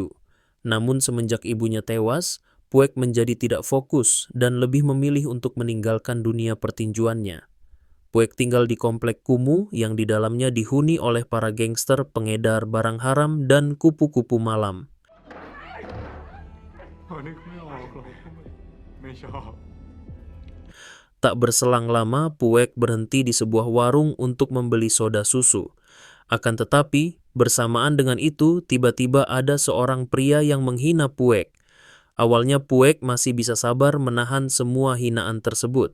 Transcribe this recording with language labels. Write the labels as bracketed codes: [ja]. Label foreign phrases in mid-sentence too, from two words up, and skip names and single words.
[id] Namun semenjak ibunya tewas, Puek menjadi tidak fokus dan lebih memilih untuk meninggalkan dunia pertinjuannya. Puek tinggal di komplek kumuh yang di dalamnya dihuni oleh para gangster, pengedar barang haram, dan kupu-kupu malam. [th] นึกไม่ออกหรอกไม่ชอบ [id] Tak berselang lama, Puek berhenti di sebuah warung untuk membeli soda susu. Akan tetapi, bersamaan dengan itu, tiba-tiba ada seorang pria yang menghina Puek. Awalnya Puek masih bisa sabar menahan semua hinaan tersebut.